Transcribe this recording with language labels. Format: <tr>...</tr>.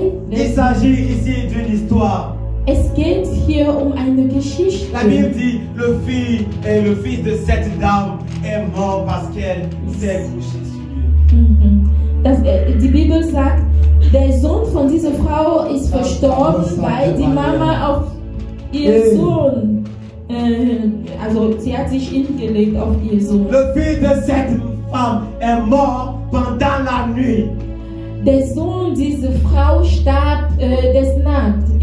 <fr>Il s'agit ici d'une histoire.</fr> <de>Es geht hier um eine Geschichte.</de> <fr>La Bible dit le fils de cette dame est mort parce qu'elle s'est couchée sur lui.</fr> <de>Die Bibel sagt, der Sohn von dieser Frau ist verstorben, weil die Mama auf ihren Sohn, also sie hat sich hingelegt auf ihren Sohn.</de> <fr>Le fils de cette femme est mort pendant la nuit.</fr> <de>Der Sohn dieser Frau starb des Nacht,</de>